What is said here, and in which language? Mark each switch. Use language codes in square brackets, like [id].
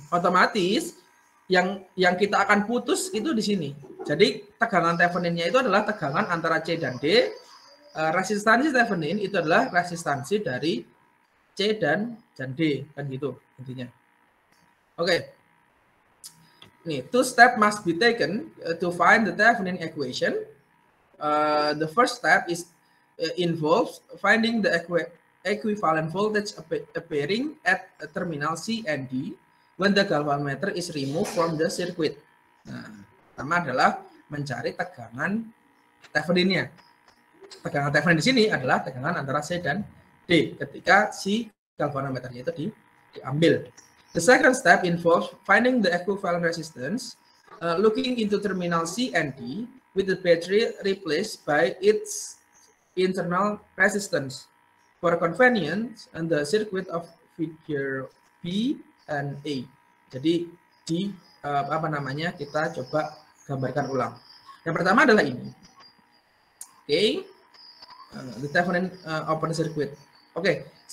[id] Otomatis yang kita akan putus itu di sini. Jadi tegangan Theveninnya itu adalah tegangan antara C dan D. Resistansi Thevenin itu adalah resistansi dari C dan D kan gitu intinya. Oke. [en] Nih, two step must be taken to find the Thevenin equation. The first step is involves finding the equivalent voltage appearing at terminal C and D when the galvanometer is removed from the circuit. [id] Nah, pertama adalah mencari tegangan Theveninnya. Tegangan Thevenin di sini adalah tegangan antara C dan D ketika si galvanometernya itu diambil. [en] The second step involves finding the equivalent resistance, looking into terminal C and D with the battery replaced by its internal resistance. For convenience, and the circuit of figure B and A. [id] Jadi kita coba gambarkan ulang. Yang pertama adalah ini. Oke. [en] The Thevenin open circuit. [id] Oke.